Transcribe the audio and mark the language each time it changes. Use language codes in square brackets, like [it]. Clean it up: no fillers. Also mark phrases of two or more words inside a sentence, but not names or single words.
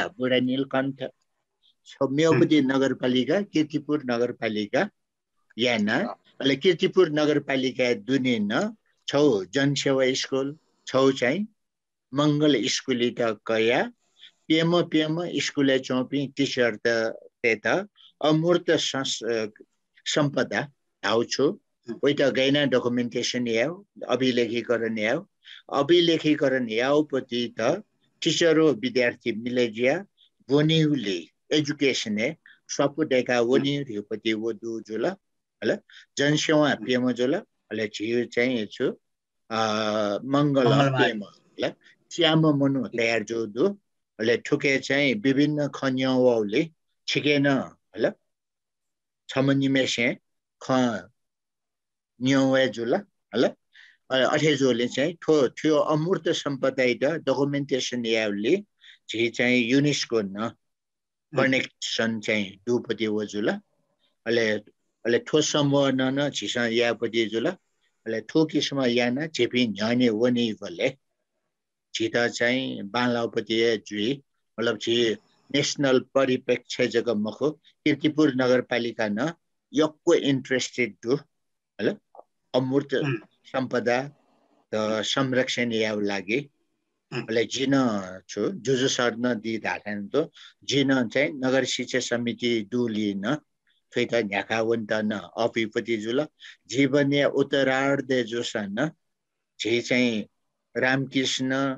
[new] बुढा नीलकण्ठ छौ मेउपति नगरपालिका कीर्तिपुर नगरपालिका याना अले कीर्तिपुर नगरपालिका दुनेन छौ जनसेवा स्कुल छौ चाहिँ मंगल स्कुल त कया पेम स्कुल चौपी टिचर त अमूर्त सम्पदा धाउछु ओइटा गैना डकुमेन्टेसन याउ अभिलेखीकरण याउपति त टिचर विद्यार्थी मिलेजिया वनिउले एजुकेशन है सपु डेका वनिउपति वो दु जुल हला जनसेवा पेम जुल हला झिउ चाहिँ छु मंगल पेम हला श्याम मनु तयार जो दु हले ठुके चाहिँ विभिन्न खन्याउले छिकेन हला छमनिमेसे ख न्यौवे जुल हला अठेजोले चाहिँ थियो अमूर्त सम्पदा डकुमेन्टेसन याउले झि चाहिँ युनेस्को न कनेक्सन चाहिँ दुपति हो जुल अले ठो समूह न झिसा यापति जुल अले ठो किसिम याना झेपी न्याने वनी भले झिता चाहिँ बालापति जुई मतलब झि नेशनल परिप्रेक्ष्य जग मखो कीर्तिपुर नगरपालिका न यक्को इन्ट्रेस्टेड दु हला अमूर्त सम्पदा त संरक्षण याउ लागि अले जिन छु जुजु सर्न दि धाथन त जिन चाहिँ नगर शिक्षा समिति दुलिन फेता न्याकावन्त न अपिपति जुल जीवनीय उत्तरार्ध जोसन जे चाहिँ रामकृष्ण